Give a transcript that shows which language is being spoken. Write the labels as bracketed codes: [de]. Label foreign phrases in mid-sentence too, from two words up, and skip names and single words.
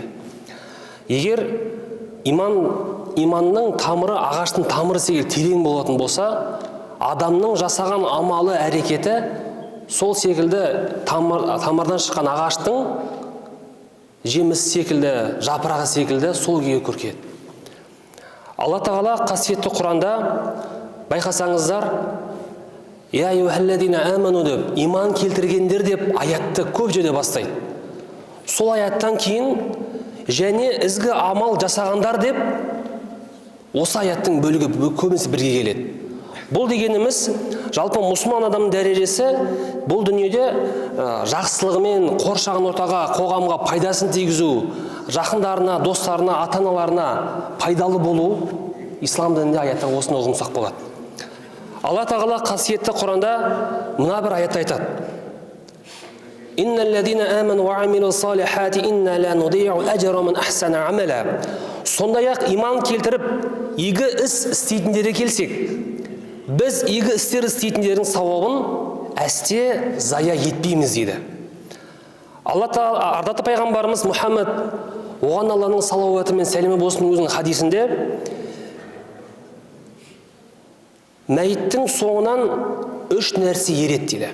[kk] Егер иманның тамыры ағаштың тамыры секілді терең болатын болса, адамның жасаған амалы, әрекеті сол секілді тамырдан шыққан ағаштың жеміс секілді, жапырағы секілді сол күйі көркеді. Алла Тағала қасиетті Құранда байқасаңыздар, [ar] «يا أيها الذين آمنوا» [kk] деп, иман келтіргендер деп аятты көп жерде бастайды. Сол аяттан кейін және ізгі амал жасағандар деп осы аяттың бөлігі көбінесе бірге келеді. Бұл дегеніміз, жалпы мұсылман адамның дәрежесі бұл дүниеде жақсылығымен қоршаған ортаға, қоғамға пайдасын тигізу, жақындарына, достарына, ата-аналарына пайдалы болу, ислам дінінде аяттар осыны ұғынсақ болады. Алла Тағала қасиетті Құранда мына бір аятта айтады: [ar] «إن الذين آمنوا وعملوا الصالحات إنا لا نضيع أجر من أحسن عملا». [kk] Сондай-ақ иман келтіріп, игі іс істейтіндерге келсек, біз игі істер істейтіндердің сауабын әсте зая етпейміз дейді. Алла Тағала, ардатты пайғамбарымыз Мұхаммед, оған Алланың салауаты мен сәлемі болсын, өзінің хадисінде мәйіттің соңынан 3 нәрсе ереді дейді.